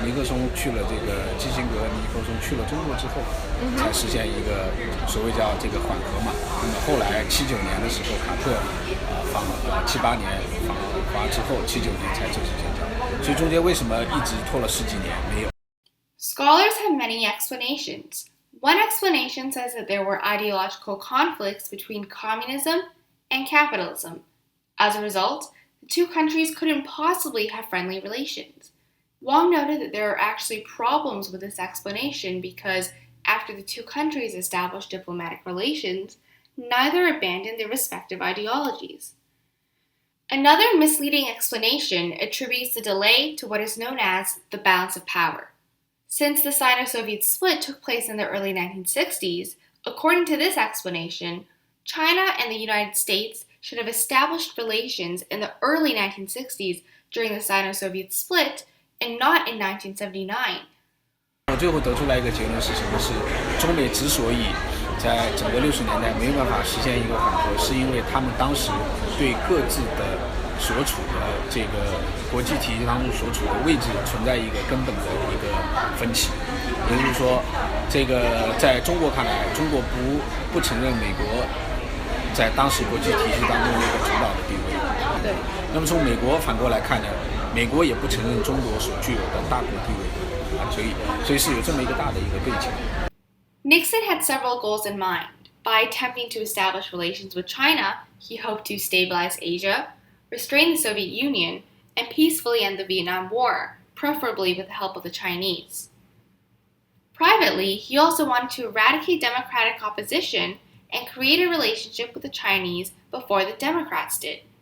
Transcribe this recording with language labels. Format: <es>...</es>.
<zh>尼克松去了这个基辛格，尼克松去了中国之后，才实现一个所谓叫这个缓和嘛。那么后来79年的时候，卡特访78年访华之后，79年才正式建交。所以中间为什么一直拖了10几年没有？</zh> <en>Scholars have many explanations. One explanation says that there were ideological conflicts between communism and capitalism. As a result, the two countries couldn't possibly have friendly relations. Wang noted that there are actually problems with this explanation because after the two countries established diplomatic relations, neither abandoned their respective ideologies. Another misleading explanation attributes the delay to what is known as the balance of power. Since the Sino-Soviet split took place in the early 1960s, according to this explanation, China and the United States should have established relations in the early 1960s during the Sino-Soviet split and not in 1979.</en> <zh>我最后得出来一个结论是什么？是中美之所以在整个60年代没有办法实现一个缓和，是因为他们当时对各自的所处的这个国际体系当中所处的位置存在一个根本的一个分歧，也就是说，这个在中国看来，中国不承认美国在当时国际体系当中的一个主导的地位。对。那么从美国反过来看呢，美国也不承认中国所具有的大国地位，所以是有这么一个大的一个背景。</zh> <en>Nixon had several goals in mind. By attempting to establish relations with China, he hoped to stabilize Asia, restrain the Soviet Union, and peacefully end the Vietnam War, preferably with the help of the Chinese. Privately, he also wanted to eradicate democratic opposition and create a relationship with the Chinese before the Democrats did.</en>